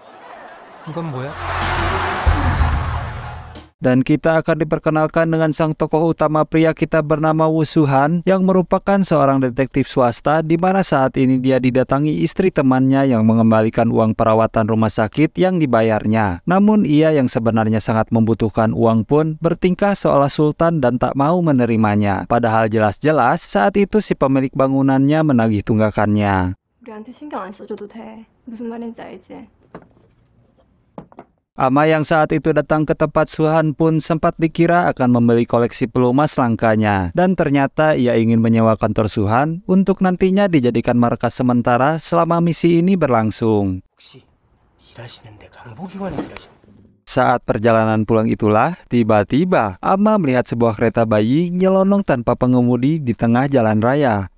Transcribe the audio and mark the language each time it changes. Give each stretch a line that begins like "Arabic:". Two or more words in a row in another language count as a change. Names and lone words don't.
Indonesian: Dan kita akan diperkenalkan dengan sang tokoh utama pria kita bernama Woo Soo-han yang merupakan seorang detektif swasta di mana saat ini dia didatangi istri temannya yang mengembalikan uang perawatan rumah sakit yang dibayarnya. Namun ia yang sebenarnya sangat membutuhkan uang pun bertingkah seolah sultan dan tak mau menerimanya. Padahal jelas-jelas saat itu si pemilik bangunannya menagih tunggakannya.
Korean: 우리한테 신경 안 써줘도 돼. 무슨 말인지 알지?
Indonesian: Ama yang saat itu datang ke tempat Soo-han pun sempat dikira akan membeli koleksi pelumas langkanya. Dan ternyata ia ingin menyewa kantor Soo-han untuk nantinya dijadikan markas sementara selama misi ini berlangsung. Saat perjalanan pulang itulah, tiba-tiba Ama melihat sebuah kereta bayi nyelonong tanpa pengemudi di tengah jalan raya.